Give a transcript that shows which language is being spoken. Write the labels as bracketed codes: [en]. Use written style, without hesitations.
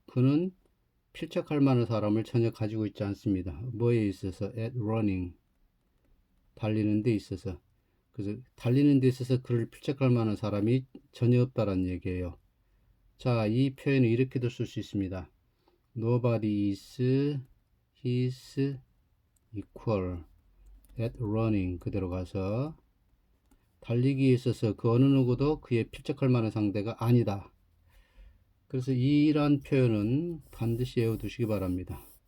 [ko] 그는 필적할 만한 사람을 전혀 가지고 있지 않습니다. 뭐에 있어서? [en] At running. [ko] 달리는 데 있어서. 그래서 달리는 데 있어서 그를 필적할 만한 사람이 전혀 없다라는 얘기예요. 자, 이 표현을 이렇게도 쓸 수 있습니다. [en] Nobody is his equal at running. [ko] 그대로 가서 달리기에 있어서 그 어느 누구도 그에 필적할 만한 상대가 아니다. 그래서 이러한 표현은 반드시 외워두시기 바랍니다.